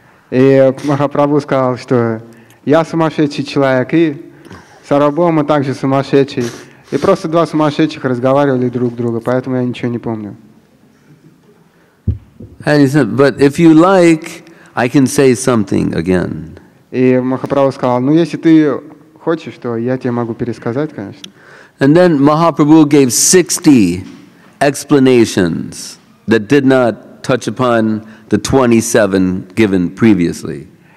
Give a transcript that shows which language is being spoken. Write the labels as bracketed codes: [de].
[ru] И Махапрабху сказал, что я сумасшедший человек, и Сарвабхаумай также сумасшедший. И просто 2 сумасшедших разговаривали друг с другом, поэтому я ничего не помню. [en] And he said, but if you like, I can say something again. [ru] И Махапрабху сказал, ну если ты хочешь, то я тебе могу пересказать, конечно. [en] And then Mahaprabhu gave 60 explanations that did not touch upon the 27 given previously.